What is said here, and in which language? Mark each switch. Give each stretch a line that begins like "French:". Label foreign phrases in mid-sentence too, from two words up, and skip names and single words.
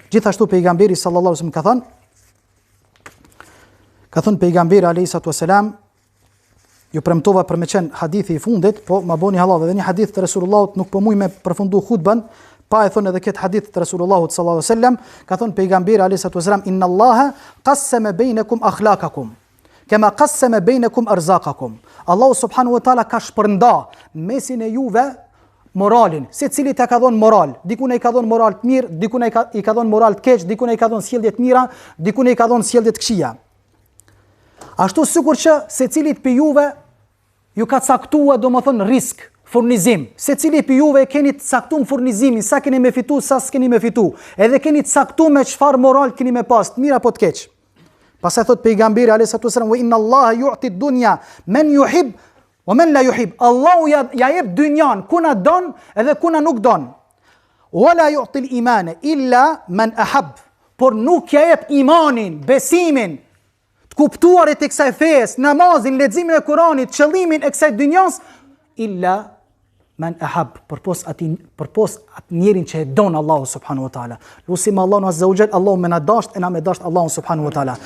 Albanian: Gjithashtu pejgamberi
Arabic: صلى الله عليه وسلم
Albanian: ka thënë pejgamberi
Arabic: عليه الصلاة والسلام,
Albanian: ju premtova për me qenë hadithi i fundit, po ma boni halal, dhe një hadith të Resulullahut nuk po muj me përfundu khutban, pa e thonë edhe këtë hadith të Resulullahut
Arabic: صلى الله عليه وسلم,
Albanian: ka thonë pejgamberi
Arabic: عليه الصلاة والسلام, "إن الله قسم بينكم أخلاقكم كما قسم بينكم أرزاقكم."
Albanian: Allahu
Arabic: سبحانه وتعالى
Albanian: ka shpërnda mesin e juve moralin, secili t'ia ka dhënë moral. Dikun ai ka dhënë moral të mirë, dikun ai ka dhënë moral të keq, dikun ai ka dhënë sjellje të mira, dikun ai ka dhënë sjellje të këqija. Ashtu sikur që secilit për juve ju ka caktuar domethënë risk, furnizim. Secili për juve keni të caktuar furnizimin, sa keni me fitu, sa s'keni me fitu. Edhe keni të caktuar me çfarë moral keni me pas, të mirë apo të keq. Pastaj thot pejgamberi
Arabic: عليه الصلاة والسلام, "وإن الله يعطي الدنيا من يحب ومن لا يحب." Allahu ja jep dynjan kuna don edhe kuna nuk don. "ولا يعطي الإيمان إلا من أحب."
Albanian: Por nuk ja jep imanin, besimin, kuptuarit e kësaj fejes, namazin, leximin e Kuranit, qëllimin e kësaj dynjas,
Arabic: إلا من أحب,
Albanian: përpos atë njerin që e don Allahu
Arabic: سبحانه وتعالى.
Albanian: Lusim Allahun
Arabic: عز وجل,
Albanian: Allahu më na dasht e na më dasht Allahu
Arabic: سبحانه وتعالى.